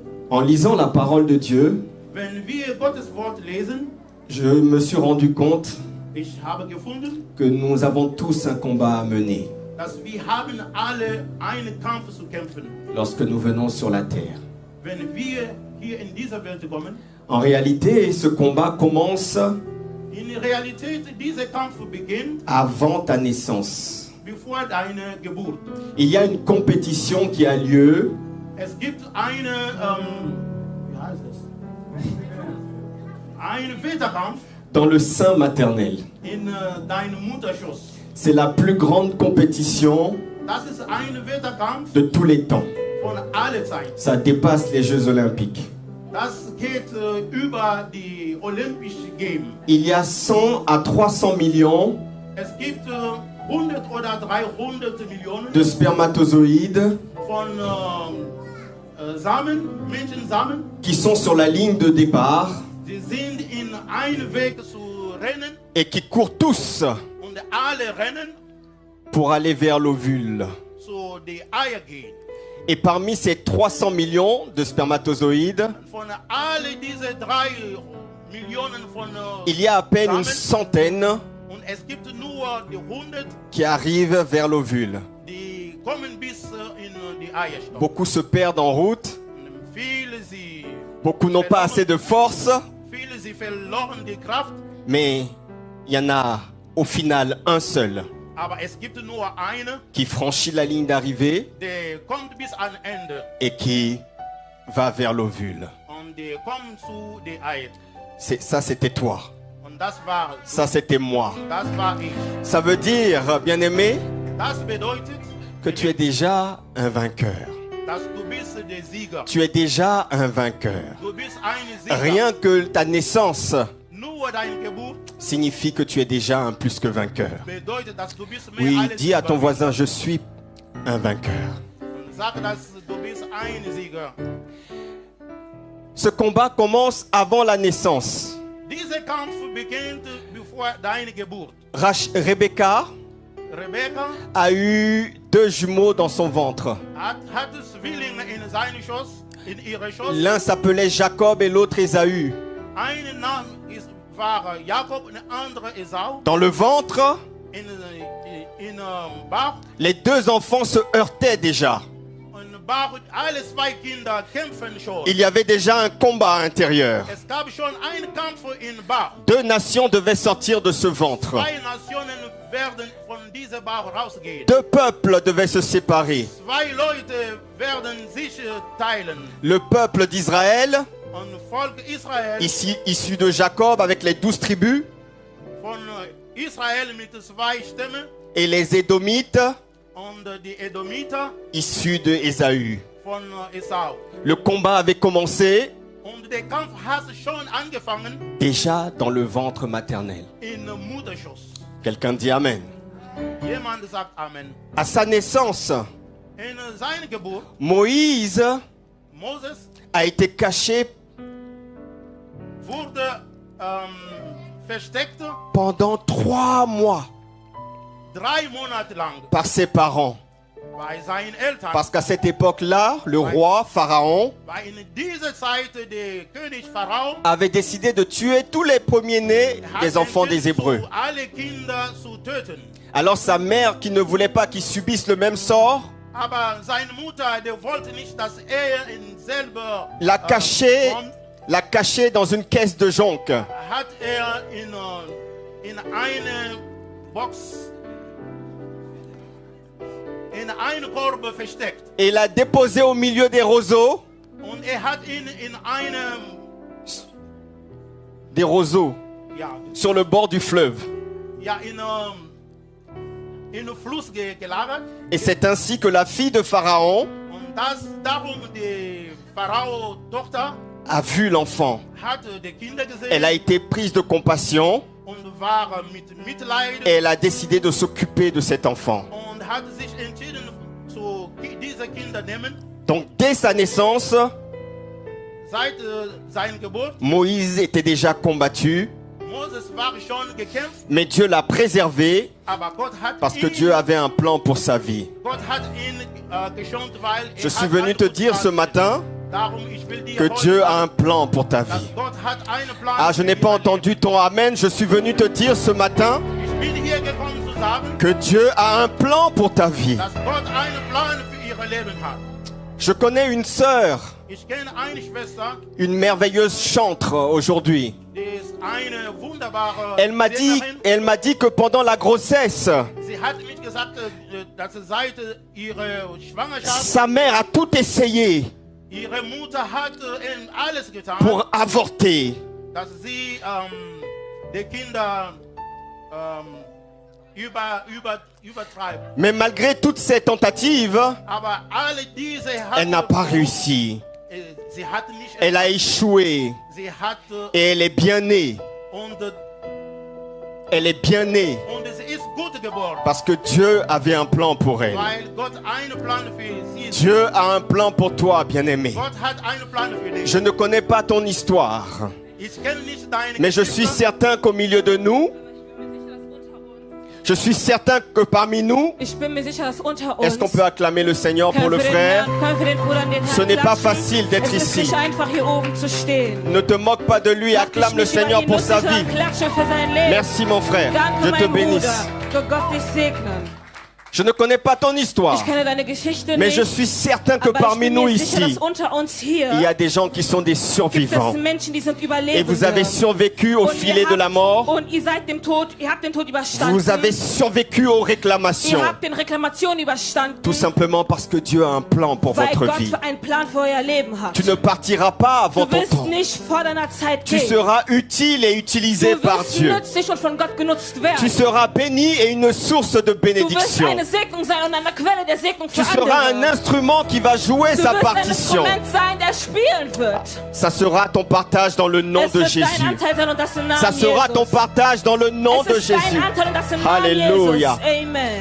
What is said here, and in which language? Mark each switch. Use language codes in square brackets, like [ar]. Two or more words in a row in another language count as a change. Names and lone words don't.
[fr] En lisant la parole de Dieu, [de] Wenn wir Gottes Wort lesen, [fr] je me suis rendu compte [de] ich habe gefunden, [fr] que nous avons tous un combat à mener [de] dass wir haben alle einen Kampf zu kämpfen, [fr] lorsque nous venons sur la terre. [de] wenn wir hier in dieser Welt kommen. [fr] En réalité, ce combat commence [de] In Realität, dieser Kampf beginnt [fr] avant ta naissance. [de] bevor deine Geburt. [fr] Il y a une compétition qui a lieu [de] Es gibt eine, wie heißt es? Einen Wettkampf [fr] dans le sein maternel. [de] in deinem Mutterschoß. [fr] C'est la plus grande compétition [de] Das ist ein Wettkampf [fr] de tous les temps. [de] von aller Zeit. [fr] Ça dépasse les Jeux Olympiques. [de] Das geht über die Olympischen Games. [fr] Il y a 100 à 300 millions [de] Es gibt 100 oder 300 Millionen [fr] de spermatozoïdes [de] von Samen, Menschensamen. [fr] qui sont sur la ligne de départ [de] Sie sind in einen Weg zu rennen [fr] et qui courent tous [de] und alle rennen [fr] pour aller vers l'ovule. [de] zu die Eier gehen. [fr] Et parmi ces 300 millions de spermatozoïdes, [de] Von alle diese 3 Millionen von [fr] il y a à peine une [de] Samen [fr] centaine [de] und es gibt nur die 100, [fr] qui arrivent vers l'ovule. [de] die kommen bis in die Eierstock. [fr] Beaucoup se perdent en route, [de] Und viele sie [fr] beaucoup n'ont pas assez de force, [de] viele sie verloren die Kraft, [fr] mais il y en a au final un seul [de] aber es gibt nur eine, [fr] qui franchit la ligne d'arrivée [de] der kommt bis an Ende [fr] et qui va vers l'ovule. [de] und der kommt zu die Eier. [fr] Ça, c'était toi. [de] Und das war [fr] Ça, c'était moi. [de] das war ich. [fr] Ça veut dire, bien-aimé, [de] Das bedeutet, [fr] que tu es déjà un vainqueur. [de] dass du bist der Sieger. [fr] Tu es déjà un vainqueur. [de] Du bist ein Sieger. [fr] Rien que ta naissance [de] Nur deine Geburt [fr] signifie que tu es déjà un plus que vainqueur. [de] bedeutet, dass du bist mehr [fr] Oui, [de] als [fr] dis à ton [de] Sieger. [fr] voisin, je suis un vainqueur. [de] Und sag, dass du bist ein Sieger. [fr] Ce combat commence avant la naissance. [de] Dieser Kampf beginnt bevor deine Geburt. [fr] Rebecca [de] Rebecca [fr] a eu 2 jumeaux dans son ventre. [de] hat Zwillinge in seinem Schoß, in ihrer Schoß. [fr] L'un s'appelait Jacob et l'autre Ésaü. [de] Ein Name war Jakob und der andere Esau. [fr] Dans le ventre, [de] In Bauch. [fr] les 2 enfants se heurtaient déjà. [de] Und Bauch, alle 2 Kinder kämpfen schon. [fr] Il y avait déjà un combat intérieur. [de] Es gab schon einen Kampf in Bauch. [fr] 2 nations devaient sortir de ce ventre. [de] 2 Nationen werden von diesem Bauch rausgehen. [fr] 2 peuples devaient se séparer. [de] 2 Leute werden sich teilen. [fr] Le peuple d'Israël, [de] Und Volk Israel, [fr] ici issu de Jacob avec les 12 tribus, [de] von Israel mit 2 Stämmen [fr] et les Édomites, [de] und die Edomiter [fr] issus de Ésaü. [de] von Esau. [fr] Le combat avait commencé [de] Und der Kampf hat schon angefangen [fr] déjà dans le ventre maternel. [de] in Mutterschoß. [fr] Quelqu'un dit Amen. [de] Jemand sagt Amen. [fr] À sa naissance, [de] In seiner Geburt, [fr] Moïse [de] Moses [fr] a été caché [de] wurde versteckt [fr] pendant 3 mois [de] 3 Monate lang [fr] par ses parents. [de] bei seinen Eltern. [fr] Parce qu'à cette époque-là, le roi Pharaon [de] Weil in dieser Zeit der König Pharao [fr] avait décidé de tuer tous les premiers-nés des enfants des Hébreux. [de] alle Kinder zu töten. [fr] Alors sa mère, qui ne voulait pas qu'ils subissent le même sort, [de] Aber seine Mutter, der wollte nicht, dass in selber [fr] l'a caché, [de] kommt, [fr] l'a caché dans une caisse de jonc. [de] hat in eine Box, in eine Korb versteckt. [fr] Et l'a déposé au milieu des roseaux. [de] Und hat ihn in einem, [fr] Des roseaux [de] ja, [fr] sur le bord du fleuve. [de] ja in Fluss gelagert. [fr] Et c'est ainsi que la fille de Pharaon [de] Und darum die Pharao-Tochter [fr] a vu l'enfant. [de] hat die Kinder gesehen. [fr] Elle a été prise de compassion [de] Und war mit Mitleid [fr] et elle a décidé de s'occuper de cet enfant. [de] und hat sich entschieden, zu diese Kinder nehmen. [fr] Donc dès sa naissance, [de] Seit seiner Geburt, [fr] Moïse était déjà combattu, [de] Moses war schon gekämpft, [fr] mais Dieu l'a préservé [de] aber Gott hat [fr] parce que [de] ihn, [fr] Dieu avait un plan pour sa vie. [de] Gott hat ihn geschont, weil [fr] Je suis venu te dire ce matin [de] Darum, ich will dir [fr] que [de] heute [fr] Dieu a [de] sagen, [fr] un plan pour ta [de] dass [fr] vie. [de] Gott hat einen Plan [fr] Ah, je [de] für [fr] n'ai pas [de] dein Leben. [fr] entendu ton amen. Je suis venu te dire ce matin [de] Ich bin hier gekommen zu sagen, [fr] que Dieu a un plan pour ta vie. [de] dass Gott einen Plan für ihr Leben hat. [fr] Je connais une sœur, [de] Ich kenne eine Schwester, [fr] une merveilleuse chantre aujourd'hui. [de] die ist eine wunderbare [fr] Elle m'a [de] Sängerin. [fr] dit que pendant la grossesse, [de] Sie hat mir gesagt, dass sie seit ihrer Schwangerschaft, [fr] sa mère a tout essayé [de] ihre Mutter hat alles getan, [fr] pour avorter. [de] dass sie die Kinder übertreibt. [fr] Mais malgré toutes ces tentatives, [de] Aber alle diese [fr] elle n'a pas réussi. [de] Sie hat nicht [fr] Elle a échoué [de] sie hat [fr] et elle est bien née. [de] und [fr] Elle est bien née [de] sie ist gut geboren, [fr] parce que Dieu avait un plan pour elle. [de] weil Gott einen Plan für sie ist. [fr] Dieu a un plan pour toi, bien-aimé. [de] Gott hat einen Plan für dich. [fr] Je ne connais pas ton histoire, [de] Ich kenne nicht deine [fr] mais je suis [de] Geschichte, [fr] certain qu'au milieu de nous, je suis certain que parmi nous, [de] Ich bin mir sicher, dass unter uns [fr] est-ce qu'on peut acclamer le Seigneur pour le frère? [de] können wir den Brüdern den Herrn [fr] Ce n'est pas [de] klatschen. [fr] facile d'être [de] Es ist [fr] ici. [de] nicht einfach, hier oben zu stehen. [fr] Ne te moque pas de lui, [de] Mach [fr] acclame [de] dich [fr] le [de] nicht über [fr] Seigneur [de] ihn [fr] pour [de] lustig, [fr] sa vie. [de] sondern klatsche für sein Leben. [fr] Merci mon frère, [de] Danke, [fr] je te [de] mein [fr] bénisse. [de] Bruder. Gott dich segnen. [fr] Je ne connais pas ton histoire, [de] Ich kenne deine Geschichte [fr] mais [de] nicht, [fr] je suis certain que [de] aber ich [fr] parmi [de] bin [fr] nous [de] mir sicher, [fr] ici, [de] dass unter uns hier [fr] il y a des gens qui sont des [de] gibt es [fr] survivants. [de] Menschen, die sind [fr] Et [de] Überlebende. [fr] vous avez survécu au [de] Und [fr] filet de la mort. [de] und ihr seid dem Tod, ihr habt den Tod überstanden. [fr] Vous avez survécu aux [de] Ihr [fr] réclamations. [de] habt den Reklamationen überstanden, [fr] Tout simplement parce que Dieu a un plan pour [de] weil [fr] votre [de] Gott [fr] vie. [de] für einen Plan für euer Leben hat. [fr] Tu ne partiras pas avant [de] Du [fr] ton [de] wirst [fr] temps. [de] nicht vor deiner Zeit [fr] Tu [de] gehen. [fr] seras utile et utilisé [de] Du [fr] par [de] wirst [fr] Dieu. [de] nützlich und von Gott genutzt werden. [fr] Tu seras béni et une source de [de] Du wirst [fr] bénédiction. [de] eine Segnung sein und eine Quelle der Segnung [fr] Tu [de] für [fr] seras un [de] andere. [fr] instrument qui va jouer [de] Du [fr] sa [de] wirst ein [fr] partition. [de] Instrument sein, der spielen wird. [fr] Ça sera ton partage dans le nom [de] Es [fr] de [de] wird [fr] Jésus. [de] dein Anteil sein und das im Namen [fr] Ça sera ton [de] Jesus. [fr] partage dans le nom de [de] Es ist dein [fr] Jésus. [de] Anteil und das im Namen [fr] Alléluia. [de] Jesus. Amen.